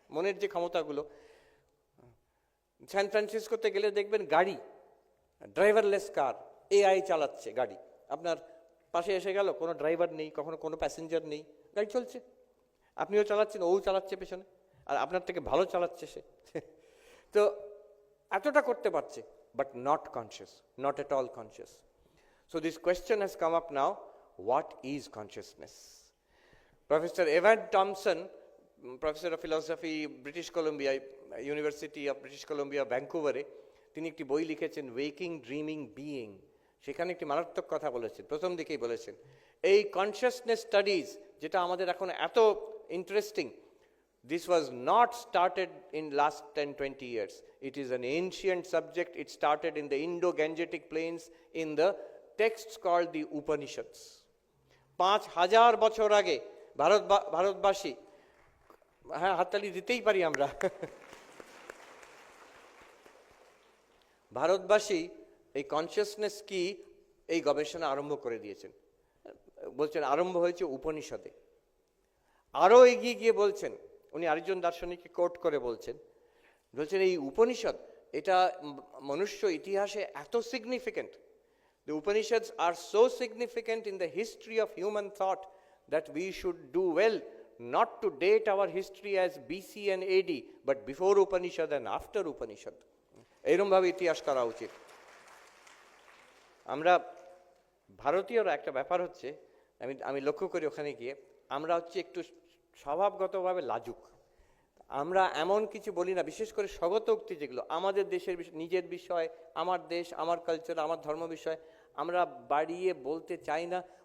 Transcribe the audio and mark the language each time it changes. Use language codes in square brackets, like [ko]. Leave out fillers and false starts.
[bn] মনের যে ক্ষমতাগুলো, স্যান ফ্রান্সিসকোতে গেলে দেখবেন গাড়ি, ড্রাইভারলেস কার, এআই চালাচ্ছে গাড়ি, আপনার পাশে এসে গেল, কোনো ড্রাইভার নেই, কখনো কোনো প্যাসেঞ্জার নেই, গাড়ি চলছে, আপনিও চালাচ্ছেন, ও চালাচ্ছে পেছনে, আর আপনার থেকে ভালো চালাচ্ছে সে। তো এতটা করতে পারছে, [en] but not conscious, not at all conscious. So this question has come up now, what is consciousness? Professor Evan Thompson, professor of philosophy, British Columbia, University of British Columbia, Vancouver, [bn] তিনি একটি বই লিখেছেন [en] Waking dreaming being. [bn] সেখানে একটি মারাত্মক কথা বলেছেন, প্রথম দিকেই বলেছেন, এই কনসিয়াসনেস স্টাডিজ যেটা আমাদের এখন এত interesting, [en] this was not started in last 10-20 years. It is an ancient subject. It started in the Indo-Gangetic plains in the texts called the Upanishads. [bn] 5000 বছর আগে ভারতবাসী, হ্যাঁ হাততালি দিতেই পারি আমরা, ভারতবাসী এই কনসিয়াসনেস কি এই গবেষণা আরম্ভ করে দিয়েছেন। বলছেন আরম্ভ হয়েছে উপনিষদে। আরও এগিয়ে গিয়ে বলছেন, উনি আরেকজন দার্শনিককে কোট করে বলছেন এই উপনিষদ এটা মনুষ্য ইতিহাসে এত significant, [en] the Upanishads are so significant in the history of human thought that we should do well not to date our history as BC and AD, but before Upanishad and after Upanishad. [bn] এরকম ভাবে ইতিহাস করা উচিত। আমরা ভারতীয়রা একটা ব্যাপার হচ্ছে, আমি লক্ষ্য করি ওখানে গিয়ে, আমরা হচ্ছে একটু স্বভাবগতভাবে লাজুক। আমরা এমন কিছু বলি না, বিশেষ করে স্বগত উক্তি যেগুলো আমাদের দেশের নিজের বিষয়, আমার দেশ, আমার কালচার, আমার ধর্ম বিষয়, আমরা বাড়িয়ে বলতে চাই না।